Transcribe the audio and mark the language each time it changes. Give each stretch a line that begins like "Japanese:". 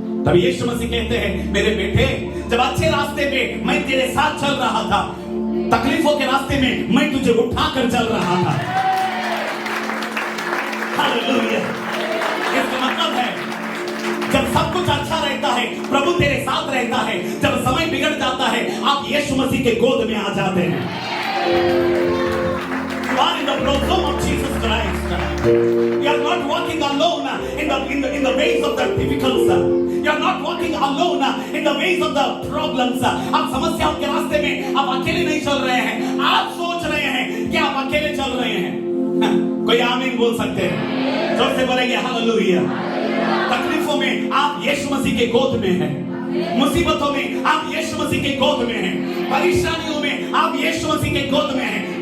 Hindi: तब यीशु मसीह कहते हैं, मेरे बेटे जब अच्छे रास्ते पे मैं तेरे साथ चल रहा था, तकलीफों के रास्ते में मैं तुझे उठाकर चल रहा था। हालेलुया। इसका मतलब है जब सब कुछ अच्छा रहता है प्रभु तेरे साथ रहता है, जब समय बिगड़ जाता है आप यीशु मसीह के गोद में आ जाते हैं।
English: You are in the bosom of Jesus Christ. You are not walking alone in the ways of the difficulties. You are not walking alone in the ways of the problems.
Hindi: आप समस्याओं के रास्ते में आप अकेले नहीं चल रहे हैं। आप सोच रहे हैं कि आप अकेले चल रहे हैं। कोई आमीन बोल सकते हैं? जोर से बोलेंगे हालेलुया। तकलीफों में आप यीशु मसीह के गोद में हैं, मुसीबतों में आप यीशु मसीह के गोद में हैं, परेशानियों में आप यीशु मसीह के गोद में हैं।